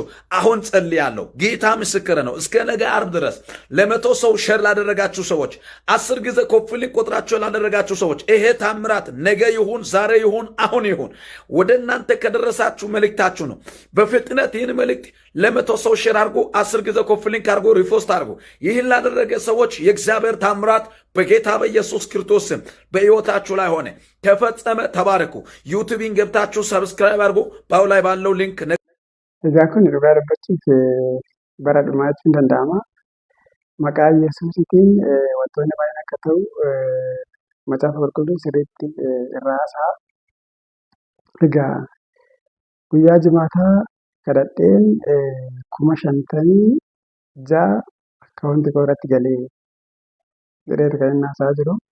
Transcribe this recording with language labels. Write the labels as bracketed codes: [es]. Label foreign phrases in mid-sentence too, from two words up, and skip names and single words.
[am] አሁን ጸልያለሁ። ጌታ ምስክር ነው። እስከ ነገ አርብ ድረስ ለ100 ሰው ሸር ላደረጋችሁ ሰዎች 10 ጊዜ ኮፕሊንግ ቁጥራችሁ ላደረጋችሁ ሰዎች ይሄ ታምራት ነገ ይሁን ዛሬ ይሁን አሁን ይሁን ወደ እናንተ ከደረሳችሁ መልእክታችሁ ነው። በፍጥነት ይህን መልእክት ለ100 ሰው ሸር አድርጎ 10 ጊዜ ኮፕሊንግ አድርጎ ሪፖስት አድርጎ ይህን ላደረገ ሰዎች የእግዚአብሔር ታምራት በጌታ በኢየሱስ ክርስቶስ ስም በሕይወታችሁ ላይ ሆነ ተፈጸመ። ተባረኩ። ዩቲዩብን ገብታችሁ ሰብስክራይብ አድርጉ። ባው ላይ ባለው ሊንክ [om] Egaa kun dhugaa dubbachuuf bara dhumaachuun danda'ama. Maqaa Yesuusiitiin wantoonni baay'een akka ta'u macaafa qulqulluu sirriitti irraa haasa'a. Egaa guyyaa jimaataa kadhadheen 56,000 akkaawuntii koo irratti galee jedheetu kan inni haasaa jiru.